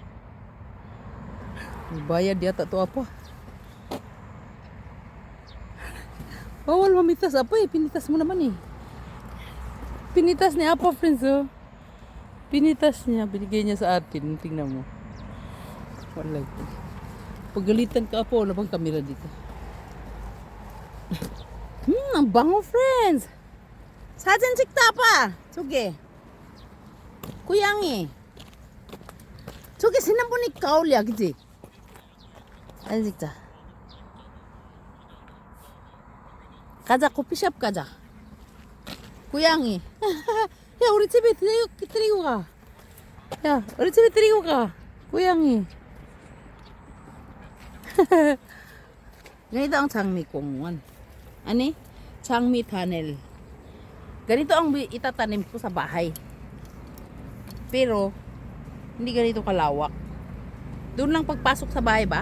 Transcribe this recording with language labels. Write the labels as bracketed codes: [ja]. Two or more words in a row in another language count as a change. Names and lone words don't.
[tl] Bayad yata to Apa. Bawal mamitas Apa eh. Pinitas mo naman eh. Pinitas ni Apa friends oh. Pinitas niya. Binigay niya sa atin. Tingnan mo. Wala ito. Pagalitan ka Apa. Wala bang kamera dito? Ang bango friends. [ko] 사진 찍다 Apa. 저기. 고양이. 저기 지난번에 가을이야 그치? 사진 찍자. 가자 커피숍 가자. 고양이. 야 우리 집에 데리고 가. 야 우리 집에 데리고 가. 고양이. [tl] Ganito ang Changmi Kongwan. [ko] Ani? Changmi Tunnel. [tl] Ganito ang itatanim ko sa bahay. Pero hindi ganito kalawak. Doon lang pagpasok sa bahay ba?